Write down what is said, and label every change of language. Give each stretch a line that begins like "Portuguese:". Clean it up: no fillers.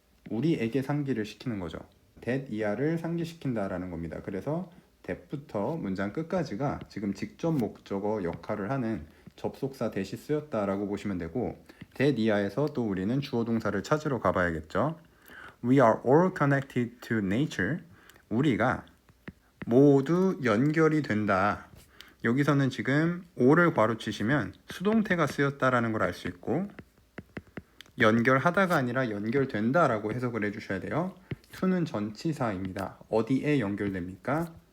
Korean: 우리에게 상기를 시키는 거죠. that 이하를 상기시킨다 라는 겁니다. 그래서 that부터 문장 끝까지가 지금 직접 목적어 역할을 하는 접속사 대시 쓰였다라고 보시면 되고 that 이하에서 또 우리는 주어 동사를 찾으러 가봐야겠죠.
English: We are all connected to nature.
Korean: 우리가 모두 연결이 된다. 여기서는 지금 all을 괄호 치시면 수동태가 쓰였다라는 걸 알 수 있고 연결하다가 아니라 연결된다라고 해석을 해주셔야 돼요. to는 전치사입니다. 어디에 연결됩니까?